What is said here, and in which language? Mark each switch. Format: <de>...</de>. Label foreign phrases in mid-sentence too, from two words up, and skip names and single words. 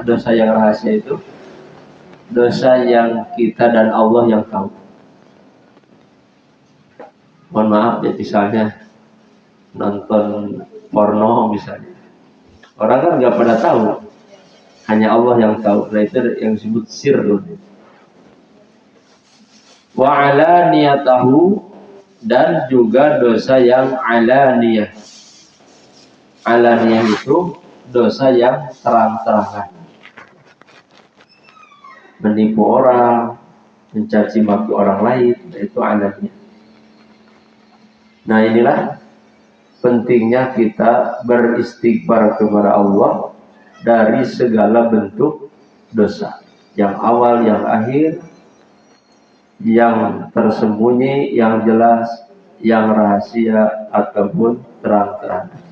<id>Dosa yang rahasia itu dosa yang kita dan Allah yang tahu. Mohon maaf ya, misalnya nonton porno misalnya, orang kan nggak pada tahu, hanya Allah yang tahu. Nah, itu yang disebut sirrun.</id> <ar>وعلانيته,</ar> <id>dan juga dosa yang alaniyah. Alaniyah itu dosa yang terang-terangan. Menipu orang, mencaci maki orang lain, itu alaniyah. Nah, inilah pentingnya kita beristighfar kepada Allah dari segala bentuk dosa, yang awal, yang akhir, yang tersembunyi, yang jelas, yang rahasia, ataupun terang-terangan.</id>